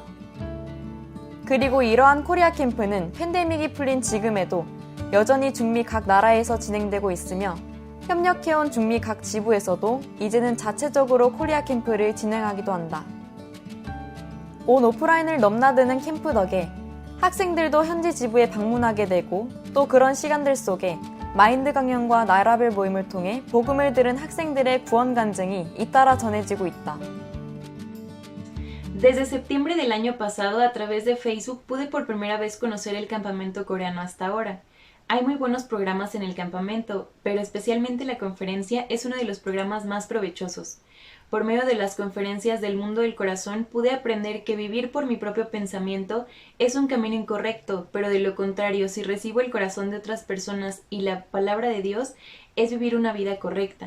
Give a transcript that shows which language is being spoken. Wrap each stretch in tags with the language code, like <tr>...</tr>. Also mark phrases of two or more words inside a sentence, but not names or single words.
<ko>그리고 이러한 코리아 캠프는 팬데믹이 풀린 지금에도 여전히 중미 각 나라에서 진행되고 있으며 협력해온 중미 각 지부에서도 이제는 자체적으로 코리아 캠프를 진행하기도 한다. 온 오프라인을 넘나드는 캠프 덕에 학생들도 현지 지부에 방문하게 되고 또 그런 시간들 속에 마인드 강연과 나라별 모임을 통해 복음을 들은 학생들의 구원 간증이 잇따라 전해지고 있다.</ko> <es>Desde septiembre del año pasado, a través de Facebook, pude por primera vez conocer el campamento coreano hasta ahora. Hay muy buenos programas en el campamento, pero especialmente la conferencia es uno de los programas más provechosos. Por medio de las conferencias del mundo del corazón pude aprender que vivir por mi propio pensamiento es un camino incorrecto, pero de lo contrario, si recibo el corazón de otras personas y la palabra de Dios, es vivir una vida correcta.</es>